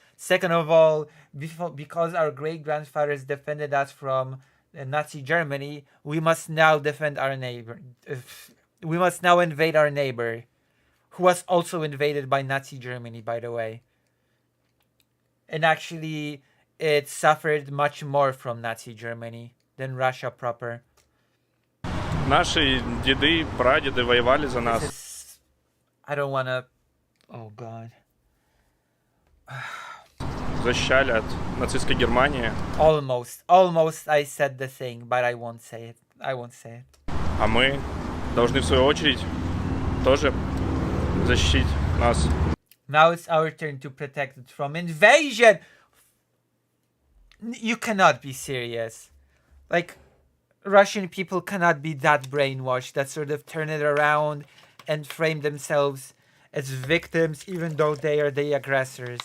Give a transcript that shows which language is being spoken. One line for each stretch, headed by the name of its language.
English: Second of all, because our great-grandfathers defended us from Nazi Germany, we must now defend our neighbor. We must now invade our neighbor, who was also invaded by Nazi Germany, by the way. And actually, it suffered much more from Nazi Germany than Russia proper.
Russian: Наши деды, прадеды воевали за нас.
English: I don't wanna... Oh, God.
Russian: Защищали от нацистской Германии.
English: Almost I said the thing, but I won't say it. I won't say it.
Russian: А мы должны в свою очередь тоже защитить нас.
English: Now it's our turn to protect it from invasion. You cannot be serious. Like, Russian people cannot be that brainwashed, that sort of turn it around and frame themselves as victims, even though they are the aggressors.